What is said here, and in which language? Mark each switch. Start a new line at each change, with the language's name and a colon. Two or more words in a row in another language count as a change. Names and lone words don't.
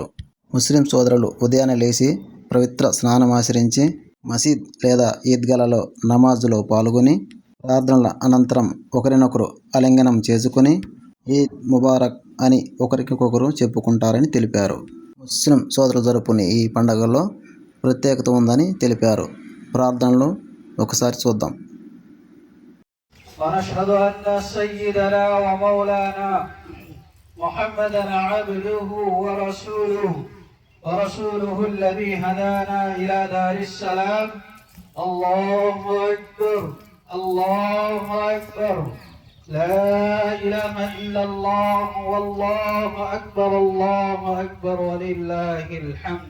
Telugu: ముస్లిం సోదరులు ఉదయాన్నే లేచి పవిత్ర స్నానమాచరించి మసీద్ లేదా ఈద్గాలలో నమాజులో పాల్గొని ప్రార్థనల అనంతరం ఒకరినొకరు ఆలింగనం చేసుకుని
Arabic: عيد مبارك
Telugu: అని ఒకరికొకరు చెప్పుకుంటారని తెలిపారు. ముస్లిం సోదరులు జరుపుకునే ఈ పండుగలో ప్రత్యేకత ఉందని తెలిపారు. ప్రార్థనలు ఒకసారి చూద్దాం.
Arabic: ونشهد أن سيدنا ومولانا محمدا عبده ورسوله الذي هدانا إلى دار السلام. الله أكبر الله أكبر لا إله إلا الله والله أكبر ولله الحمد.